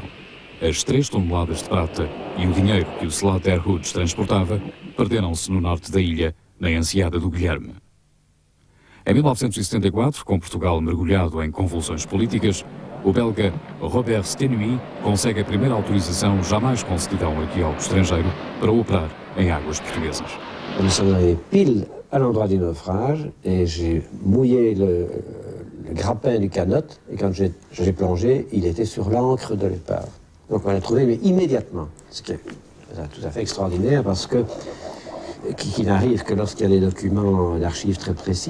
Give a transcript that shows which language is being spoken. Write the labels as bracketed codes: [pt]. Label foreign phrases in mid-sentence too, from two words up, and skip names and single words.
[pt] As 3 toneladas de prata e o dinheiro que o Slaughter Hoods transportava perderam-se no norte da ilha, na enseada do Guilherme. Em 1974, com Portugal mergulhado em convulsões políticas, o belga Robert Stenuy consegue a primeira autorização jamais concedida a um arqueólogo estrangeiro para operar em águas portuguesas. [fr] Nous sommes arrivés pile à l'endroit du naufrage et j'ai mouillé le grappin du canot et quand j'ai plongé, il était sur l'ancre de l'épave. Donc on l'a trouvé mais immédiatement, ce qui est tout à fait extraordinaire parce que qu'il n'arrive que lorsqu'il y a des documents d'archives très précis.